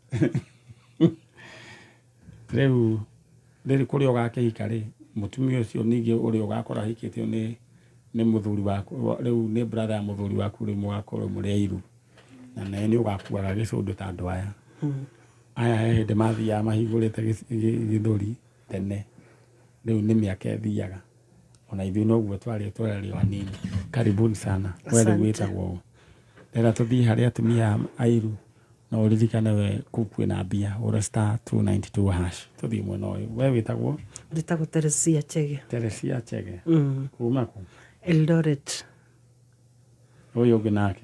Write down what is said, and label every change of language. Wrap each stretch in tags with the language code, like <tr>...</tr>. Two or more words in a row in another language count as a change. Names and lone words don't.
<ki>Riu kuri ogakihika ri mutumia ucio ningi uri ogakora hikitio ni muthuri waku riu ni brother ya muthuri waku ri mwakoro muri airu na ni ugakuaga gicundu ta andu aya aya hinde mathia mahingurite githuri tene riu ni miaka ethiaga ona ithui noguo twari wanini.</ki> <sw>Karibuni sana</sw> <ki>wewe witagwo ndera tuthii haria atumia airu na uririkane we kuku na mbia ora *292 hash tuthii mwena uyu we witagwo nditagwo Teresia Chege kuma ku Eldoret. Uyu ungi nake</ki>